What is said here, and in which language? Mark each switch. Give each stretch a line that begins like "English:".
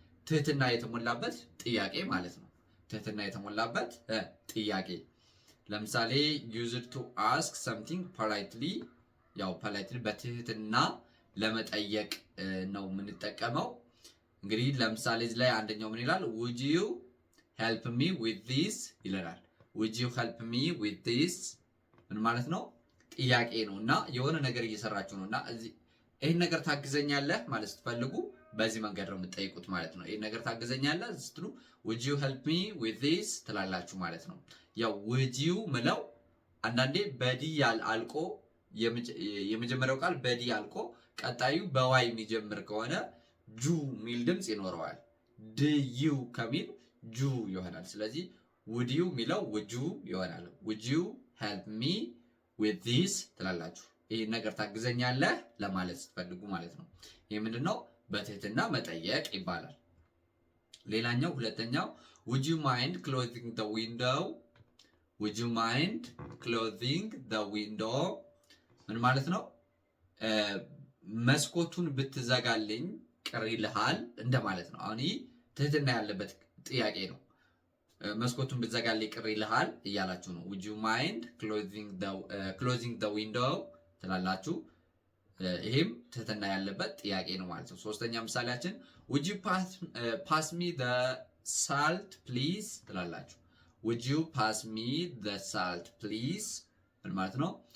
Amharic: ትህትና የተሞላበት ጥያቄ ማለት ነው። ትህትና የተሞላበት ጥያቄ ለምሳሌ
English: used to ask something politely፣
Amharic: ያው ፖላይትሊ በትህትና ለመጠየቅ ነው የምንጠቀመው። እንግዲህ ለምሳሌ እዚህ ላይ አንደኛው ምን ይላል?
English: would you help me with this
Amharic: ይለናል።
English: would you help me with this
Amharic: ምን ማለት ነው? ጥያቄ ነው እና የሆነ ነገር እየሰራችሁ ነው እና ይሄን ነገር ታግዘኛለህ ማለት ስትፈልጉ በዚህ መንገድ ነው የምትጠይቁት ማለት ነው። ይሄን ነገር ታግዘኛለህ ስትሉ
English: would you help me with this
Amharic: ትላላችሁ ማለት ነው። ያው would you ምለው አንዳንዴ በዲ አልቆ የመጀመሪያው ቃል በዲ አልቆ ቀጣዩ በዋይ የሚጀምር ከሆነ ጁ ሚል ድምጽ ይኖረዋል። ዱ ከሚል ጁ ይሆናል። ስለዚህ would you ሚለው would you ይሆናል።
English: would you help me with this
Amharic: ትላላችሁ። ይሄን ነገር ታግዘኛለህ ለማለት ስትፈልጉ ማለት ነው። ይሄ ምንድነው? በትህትና መጠየቅ ይባላል። ሌላኛው ሁለተኛው
English: would you mind closing the window፣
Amharic: would you mind closing the window ምን ማለት ነው? መስኮቱን ብትዘጋልኝ ቅር ይልሃል እንደማለት ነው። አሁን ይህ ትህትና ያለበት ጥያቄ ነው። መስኮቱን ብትዘጋልኝ ቅር ይልሃል እያላችሁ ነው።
English: would you mind closing the window
Amharic: ትላላችሁ። ይሄም ትህትና ያለበት ጥያቄ ነው ማለት ነው። ሶስተኛ ምሳሌያችን
English: would you pass me the salt please
Amharic: ትላላችሁ። would you pass me the salt please ምን ማለት ነው?